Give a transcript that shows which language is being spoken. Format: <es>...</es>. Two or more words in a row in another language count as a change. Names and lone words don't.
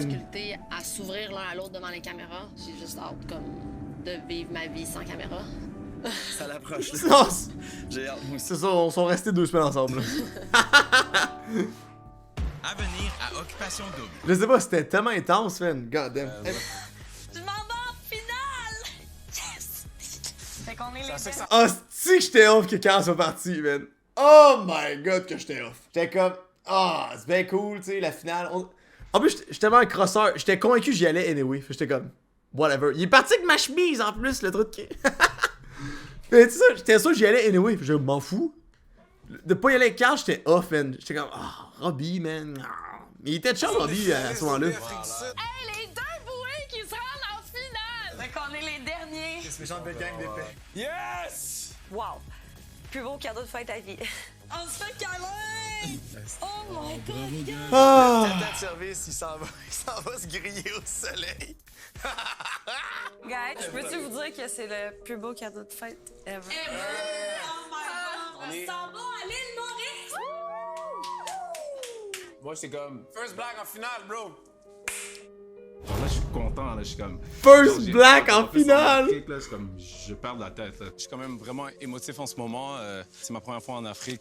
<fr>de la difficulté à s'ouvrir l'un à l'autre devant les caméras. J'ai juste hâte comme de vivre ma vie sans caméra. Ça l'approche. Non, c'est- J'ai hâte, moi aussi. c'est ça, on sont restés 2 semaines ensemble. là. À venir à Occupation Double. Je sais pas, c'était tellement intense, man.</fr> <en>God damn.</en> <fr>Je m'en vais en finale! Yes! Fait qu'on est les belles. Ah, c'est que j'étais off que quand soit parti, man.</fr> <en>Oh my god,</en> <fr>que j'étais off. J'étais comme, ah, c'est bien cool, tu sais, la finale. En plus, j'étais tellement un crosseur. J'étais convaincu que j'y allais anyway. Fait que j'étais comme, whatever. Il est parti avec ma chemise en plus, le truc. Mais tu sais, j'étais sûr que j'y allais anyway. Fait que je m'en fous. De pas y aller avec Carl, j'étais off, man. J'étais comme, ah, Robbie, man. Ah. Mais il était chiant, Robbie, à ce moment-là. Hey, les deux bouées qui se rendent en finale! Fait qu'on est les derniers. C'est méchant de belle gang d'épais. Yes! Wow! Plus beau cadeau de fête à vie. On se fait câlin!</fr> <en>Oh my God!</en> <fr>Ah. Tata de service, il s'en va se griller au soleil. Guys, je peux-tu vous dire que c'est le plus beau cadeau de fête ever?</fr> <en>Oh my God!</en> <fr>On s'en va à l'île Maurice! Moi, j'étais comme,</fr> <en>first black</en> <fr>en finale, bro! Genre là, je suis content, là, je suis comme... First Genre, j'ai- black en plus, finale! Afrique, là, je suis comme, je perds la tête, là. Je suis quand même vraiment émotif en ce moment. C'est ma première fois en Afrique.</fr>